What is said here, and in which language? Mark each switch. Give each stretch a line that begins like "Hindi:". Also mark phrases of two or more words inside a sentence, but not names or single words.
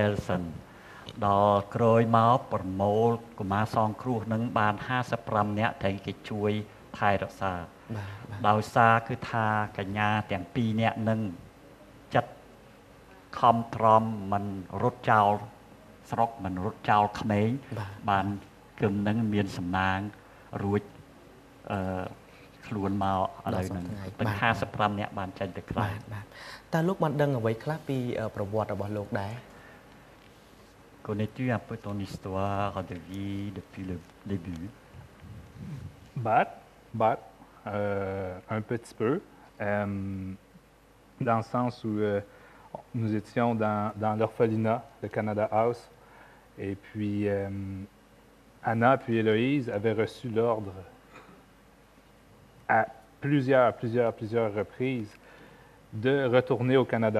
Khmer: លសិនដល់ក្រោយមកប្រមូលកុមារសងគ្រោះនឹងបាន55នាក់តែគេជួយថែរក្សាដោយសារគឺថាកញ្ញាទាំង2នាក់នឹងចិត្តខំត្រមមិនរត់ចោលស្រុកមិនរត់ចោលក្មេងបានគឹមនឹងមានសំណាងរួចខ្លួនមកឥឡូវហ្នឹងទាំង55នាក់បានចេញទៅក្រៅ តើលោកបានដឹងអ្វីខ្លះពីប្រវត្តិរបស់លោកដែរ
French: Connais-tu un peu ton histoire de vie depuis le début? Un petit peu, dans le sens où nous étions dans l'orphelinat, le Canada House, et puis Anna puis Héloïse avaient reçu l'ordre à plusieurs reprises de retourner au Canada.